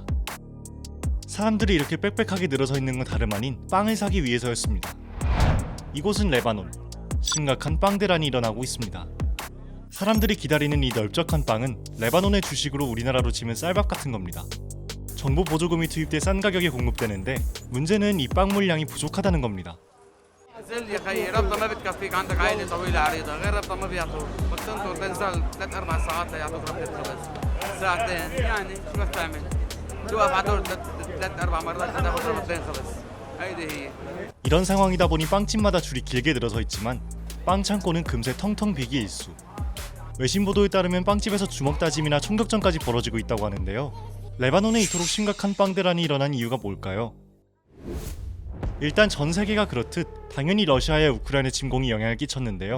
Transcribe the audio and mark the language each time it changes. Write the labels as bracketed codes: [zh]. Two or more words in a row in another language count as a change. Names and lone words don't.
[ko] 사람들이 이렇게 빽빽하게 늘어서 있는 건 다름 아닌 빵을 사기 위해서였습니다. 이곳은 레바논. 심각한 빵 대란이 일어나고 있습니다. 사람들이 기다리는 이 넓적한 빵은 레바논의 주식으로 우리나라로 치면 쌀밥 같은 겁니다. 정부 보조금이 투입돼 싼 가격에 공급되는데 문제는 이 빵 물량이 부족하다는 겁니다. [ar] يا خيي ربطة ما بتكفيك عندك عائلة طويلة عريضة غير ربطة ما بيعطوك بدك تنطر تنزل 3-4 ساعات ليعطوك ربطة خبز ساعتين يعني شو بدك تعمل توقف على دور 3-4 مرات لتاخذ ربطتين خبز هيدي هي [ko] 이런 상황이다 보니 빵집마다 줄이 길게 늘어서 있지만 빵 창고는 금세 텅텅 비기 일수. 외신 보도에 따르면 빵집에서 주먹 다짐이나 총격전까지 벌어지고 있다고 하는데요. 레바논에 이토록 심각한 빵 대란이 일어난 이유가 뭘까요? 일단 전 세계가 그렇듯 당연히 러시아의 우크라이나 침공이 영향을 끼쳤는데요.